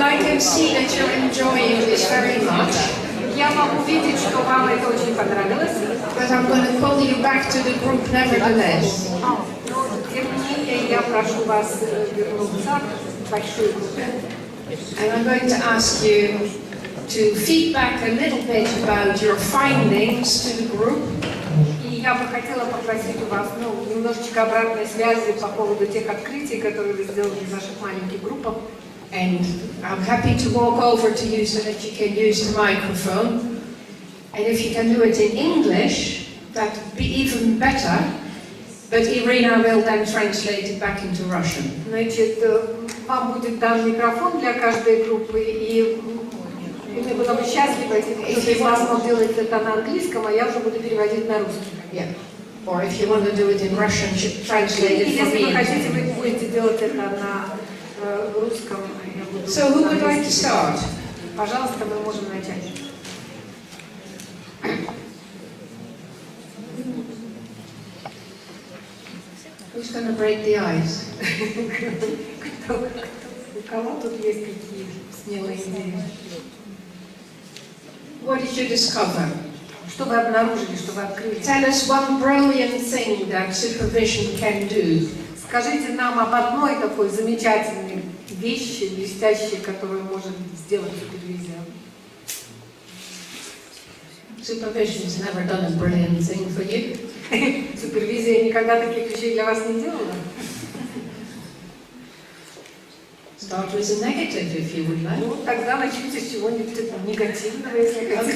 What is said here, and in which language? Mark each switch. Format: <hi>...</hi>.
<en>can see that you're enjoying this very much.</en> <ru>Я могу видеть, что вам это очень понравилось.</ru> <en>But I'm going to call you back to the group nevertheless.</en> <ru>Но, тем не менее, я прошу вас вернуться в большую группу.</ru> <en>And I'm going to ask you to feedback a little bit about your findings to the group.</en> <ru>И я бы хотела попросить у вас немножечко обратной связи по поводу тех открытий, которые вы сделали в наших маленьких группах.</ru> <en>And I'm happy to walk over to you so that you can use the microphone. And if you can do it in English, that would be even better. But Irina will then translate it back into Russian.</en> <ru>Значит, вам будет дан микрофон для каждой группы, и мы была бы счастлива, если кто-то из вас мог делать это на английском, а я уже буду переводить на русский.</ru> <en>Yeah. Or if you want to do it in Russian, translate it for</en> <ru>Если</ru> <en>me.</en> <ru>вы хотите, вы будете делать это на русском. Я буду</ru> <en>So who would like to start?</en> <ru>Пожалуйста, мы можем начать.</ru> <en>Who's going to break the ice?</en> <ru>У кого тут есть какие смелые идеи?</ru> <en>What did you discover?</en> <ru>Что вы обнаружили, что вы открыли?</ru> <en>Tell us one brilliant thing that supervision can do.</en> <ru>Скажите нам об одной такой замечательной вещи, блестящей, которую может сделать супервизия.</ru> <en>Supervision has never done a brilliant thing for you.</en> <ru>Супервизия никогда таких вещей для вас не делала.</ru> <en>Start with a negative, if you would like.</en> <ru>Ну, тогда начните с чего-нибудь негативного, если хотите.</ru>